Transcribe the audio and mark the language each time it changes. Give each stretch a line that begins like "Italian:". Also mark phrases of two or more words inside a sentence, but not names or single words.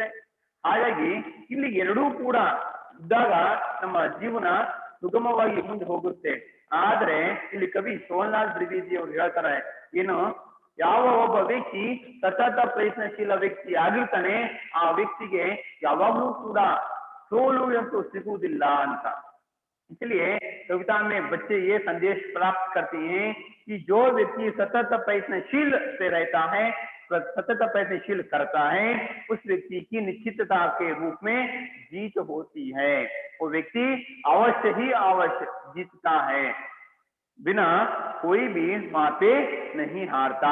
Kannada: ಹಾಗಾಗಿ ಇಲ್ಲಿ ಎರಡೂ ಕೂಡ ಇದ್ದಾಗ ನಮ್ಮ ಜೀವನ ಸುಗಮವಾಗಿ ಮುಂದೆ ಹೋಗುತ್ತೆ. ಆದ್ರೆ ಇಲ್ಲಿ ಕವಿ ಸೋಮನಾಥ್ ದ್ವಿವೇದಿ ಅವರು ಹೇಳ್ತಾರೆ ಏನು, ಯಾವ ಒಬ್ಬ ವ್ಯಕ್ತಿ ಸತತ ಪ್ರಯತ್ನಶೀಲ ವ್ಯಕ್ತಿ ಆಗಿರ್ತಾನೆ ಆ ವ್ಯಕ್ತಿಗೆ ಯಾವಾಗ್ಲೂ ಕೂಡ ಸೋಲು ಅಂತೂ ಸಿಗುವುದಿಲ್ಲ ಅಂತ.
Hindi: इसलिए कविता में बच्चे ये संदेश प्राप्त करते हैं कि जो व्यक्ति सतत प्रयत्नशील से रहता है, सतत प्रयत्नशील करता है, उस व्यक्ति की निश्चितता के रूप में जीत होती है। वो व्यक्ति अवश्य ही अवश्य जीतता है, बिना कोई भी वहां पे नहीं हारता।